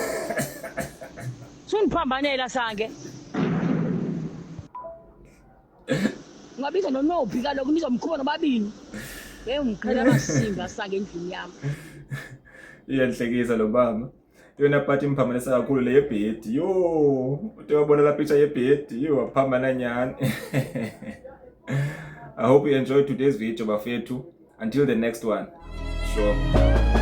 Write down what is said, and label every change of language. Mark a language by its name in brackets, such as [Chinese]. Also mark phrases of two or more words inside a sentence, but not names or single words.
[Zulu] Sungiphambanela sange. Ngabiza nonophi kaloku nizomkhupha nobabini. Ngicela amasimba sange endlini yami. Iyanhlekisa lo mama. Yona part imphambanisa kakhulu le yebhedi. Yo, uthi wabona la picture yebhedi, yo waphambana nyani. [English] I hope you enjoyed today's video bafethu. Until the next one. Sure.